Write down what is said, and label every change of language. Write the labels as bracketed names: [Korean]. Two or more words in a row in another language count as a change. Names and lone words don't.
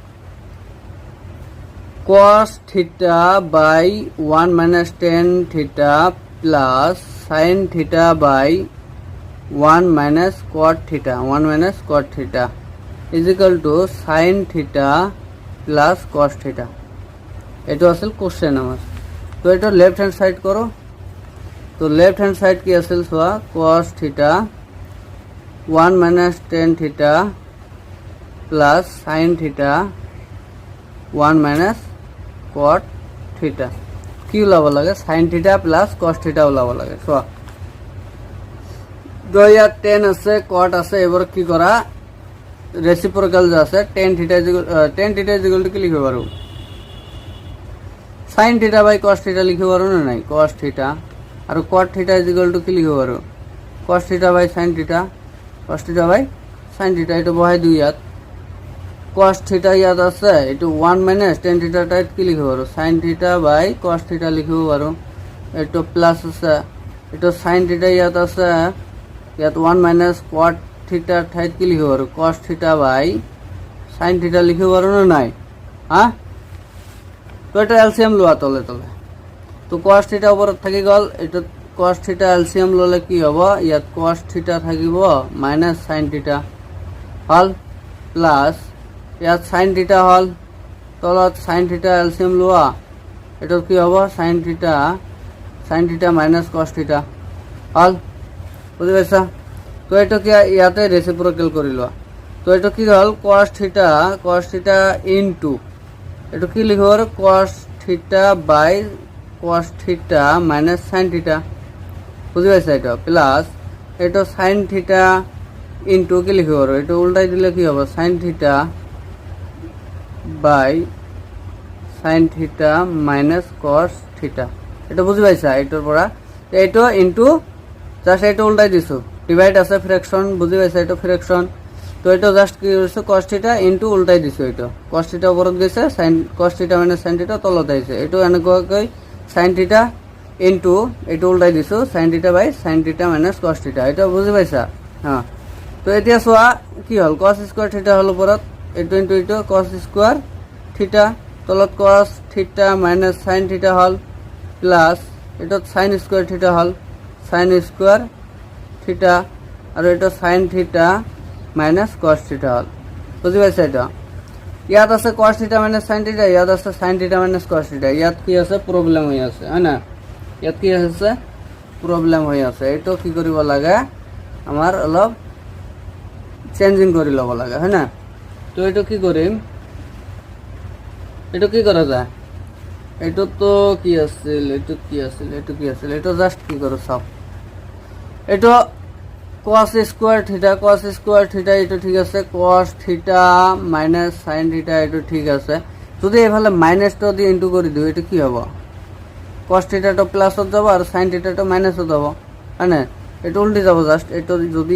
[English] cos theta by 1 minus tan theta plus sin theta by 1 minus cot theta is equal to sin theta plus cos theta [Assamese] এটা আসল কোশ্চেন আমার তো এটা [English] left hand side [Assamese] করো তো [English] left hand side [Assamese] কি আসল সোয়া [English] cos theta 1 minus tan theta plus sin theta 1 minus cot theta [Assamese] কি ওলাব লাগে [English] sin theta plus cos theta [Assamese] ওলাব লাগে সোয়া দয়া 10 আছে cot আছে এবার কি করা রেসিপ্রোকাল আছে [English] tan theta is equal to [Assamese] কি লিখব পারো [English] sin theta by cos theta [Assamese] লিখব পারো না নাই [English] cos theta [Assamese] আর [English] cot theta is equal to [Assamese] কি লিখব পারো [English] cos theta by sin theta [Assamese] এটা বহাই দুই ইয়াত [English] cos theta [Assamese] ইয়াত আছে এটা [English] 1 minus tan theta [Assamese] টাইট কি লিখব পারো [English] sin theta by cos theta [Assamese] লিখব পারো এটা প্লাস আছে এটা [English] sin theta [Assamese] ইয়াত আছে ইয়াত [English] 1 minus cot [Assamese] theta ঠাইত কি লিখব পারো [English] cos theta by sin theta [Assamese] লিখব পারো না নাই হ্যাঁ তো এটা এলসিএম লওয়া তলে তো [English] cos theta [Assamese] উপরে থাকি গল এটা [English] cos theta [Assamese] এলসিএম ললে কি হবে ইয়াত [English] cos theta [Assamese] থাকিব [English] minus sin theta [Assamese] হল প্লাস ইয়াত sin theta হল তলত [English] sin theta [Assamese] এলসিএম লওয়া এটা কি হবে [English] sin theta minus cos theta [Assamese] হল বুঝি পাইছা তো এটা কি ইয়াতে রেসিপ্রোকাল করিল তো এটা কি হল [English] cos theta into [Assamese] এটা কি লিখব [English] cos theta by cos theta minus sin theta [Assamese] বুঝি পাইছে এটা প্লাস এটা [English] sin theta into [Assamese] কি লিখব এটা উল্টাই দিলে কি হবে [English] sin theta by sin theta minus cos theta [Assamese] এটা বুঝি পাইছা এটার পড়া এটা ইনটু জাস্ট এটা উল্টাই দিছো ডিভাইড আছে ফ্র্যাকশন বুঝি পাইছা এটা ফ্র্যাকশন তো এটা জাস্ট কি হইছে [English] cos theta into [Assamese] উল্টাই দিছো এটা [English] cos theta [Assamese] উপরত গেছে [English] sin cos theta minus sin theta [Assamese] তলত আইছে এটা এনেকৈ কই [English] sin theta into [Assamese] এটা উল্টাই দিছো [English] sin theta by sin theta minus cos theta [Assamese] এটা বুঝি পাইছা হ্যাঁ তো এতিয়া সোয়া কি হল [English] cos square theta [Assamese] হল উপরত এটা ইনটু এটা [English] cos square theta [Assamese] তলত [English] cos theta minus sin [Assamese] থিটা হল প্লাস এটা [English] sin square theta [Assamese] হল [English] sin square theta [Assamese] আর এটা [English] sin theta minus cos theta [Assamese] হল বুঝি পাইছা এটা ইয়াত আছে [English] cos theta minus sin theta [Assamese] ইয়াত আছে [English] sin theta minus cos theta [Assamese] ইয়াত কি আছে প্রবলেম হৈ আছে হয় না ইয়াত কি আছে প্রবলেম হৈ আছে এটা কি কৰিব লাগে আমাৰ অলপ চেঞ্জিং কৰি ল'ব লাগে হয় না তো এটা কি কৰিম এটা কি কৰা যায় এটা তো কি আছিল এটা জাস্ট কি করো সব এটা [English] cos square theta [Assamese] এটা ঠিক আছে [English] cos theta minus sin theta [Assamese] এটা ঠিক আছে যদি এফালে মাইনাসটা দিয়ে ইনটু করে দিও এটা কি হবে cos থিটাটা প্লাস হয়ে যাব আর sin থিটাটা মাইনাস হয়ে যাব মানে এটা উল্টে যাব জাস্ট এটা যদি